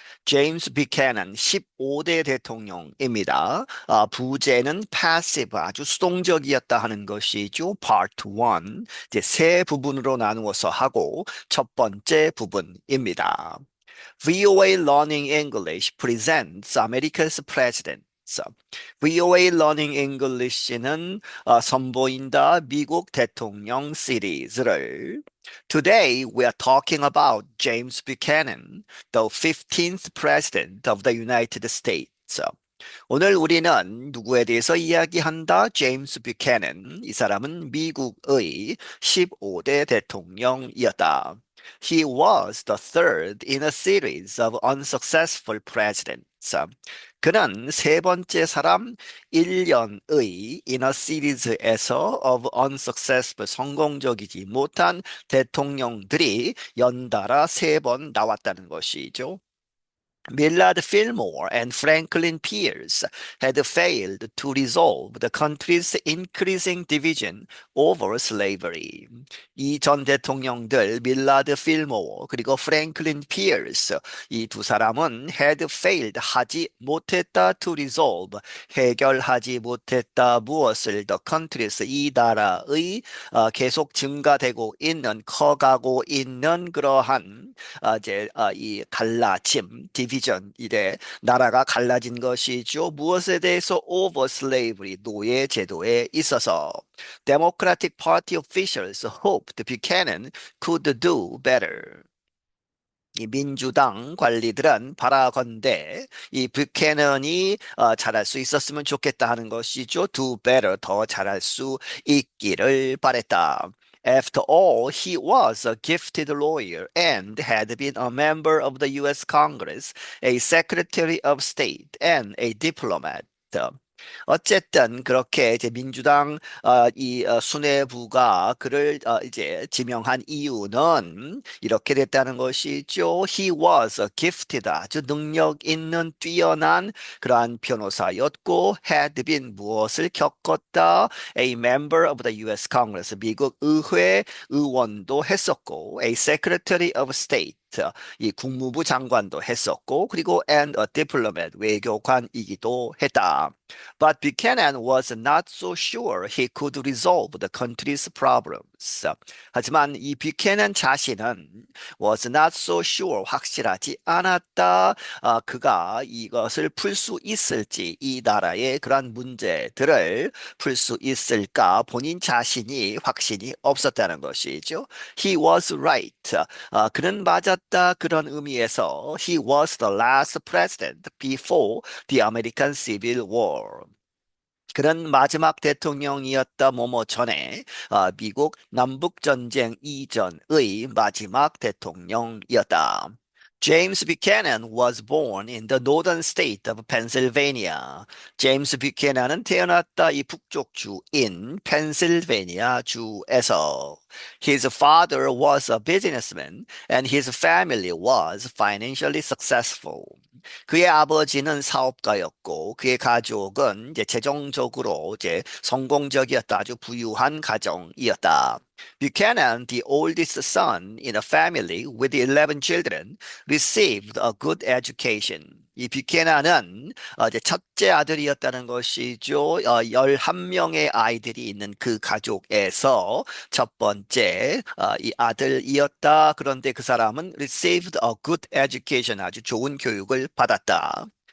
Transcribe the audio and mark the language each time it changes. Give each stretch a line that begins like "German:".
Korean: 제임스 뷰캐넌 15대 대통령입니다. 부제는 passive, 아주 수동적이었다 하는 것이죠.
English: Part 1.
Korean: 이제 세 부분으로 나누어서 하고 첫 번째 부분입니다.
English: VOA Learning English presents America's President. VOA Learning English는
Korean: 선보인다 미국 대통령 시리즈를
English: Today we are talking about James Buchanan, the 15th President of the United States.
Korean: 오늘 우리는 누구에 대해서 이야기한다? 제임스 뷰캐넌. 이 사람은 미국의 15대 대통령이었다.
English: He was the third in a series of unsuccessful presidents.
Korean: 그는 세 번째 사람 1년의
English: in a series
Korean: 에서
English: of unsuccessful
Korean: 성공적이지 못한 대통령들이 연달아 세 번 나왔다는 것이죠.
English: Millard Fillmore and Franklin Pierce had failed to resolve the country's increasing division over slavery.
Korean: 이 전 대통령들 밀라드 필모어 그리고 프랭클린 피어스 이 두 사람은
English: had failed
Korean: 하지 못했다
English: to resolve
Korean: 해결하지 못했다 무엇을
English: the country's
Korean: 이 나라의 계속 증가되고 있는 커가고 있는 그러한 이 갈라짐 디비전 이래 나라가 갈라진 것이죠. 무엇에 대해서
English: over slavery
Korean: 노예 제도에 있어서
English: Democratic Party officials hoped Buchanan could do better.
Korean: 이 민주당 관리들은 바라건대 이 뷰캐넌이 잘할 수 있었으면 좋겠다 하는 것이죠.
English: Do better,
Korean: 더 잘할 수 있기를 바랬다.
English: After all, he was a gifted lawyer and had been a member of the U.S. Congress, a Secretary of State, and a diplomat.
Korean: 어쨌든 그렇게 이제 민주당 수뇌부가 그를 이제 지명한 이유는 이렇게 됐다는 것이죠.
English: He was a gifted
Korean: 아주 능력 있는 뛰어난 그러한 변호사였고
English: had been
Korean: 무엇을 겪었다.
English: A member of the U.S. Congress
Korean: 미국 의회 의원도 했었고
English: a Secretary of State
Korean: 이 국무부 장관도 했었고 그리고
English: and a diplomat
Korean: 외교관이기도 했다.
English: But Buchanan was not so sure he could resolve the country's problems.
Korean: 하지만 이 뷰캐넌 자신은
English: was not so sure
Korean: 확실하지 않았다. 그가 이것을 풀 수 있을지 이 나라의 그러한 문제들을 풀 수 있을까 본인 자신이 확신이 없었다는 것이죠.
English: He was right.
Korean: 그는 맞았다. 그런 의미에서
English: he was the last president before the American Civil War.
Korean: 그런 마지막 대통령이었다 뭐뭐 전에 미국 남북전쟁 이전의 마지막 대통령이었다.
English: James Buchanan was born in the northern state of Pennsylvania.
Korean: 제임스 뷰캐넌은 태어났다 이 북쪽 주인 펜실베니아 주에서.
English: His father was a businessman and his family was financially successful.
Korean: 그의 아버지는 사업가였고 그의 가족은 이제 재정적으로 이제 성공적이었다. 아주 부유한 가정이었다.
English: Buchanan, the oldest son in a family with 11 children, received a good education.
Korean: 이 뷰캐넌은 이제 첫째 아들이었다는 것이죠. 11명의 아이들이 있는 그 가족에서 첫 번째 이 아들이었다. 그런데 그 사람은
English: received a good education,
Korean: 아주 좋은 교육을 받았다.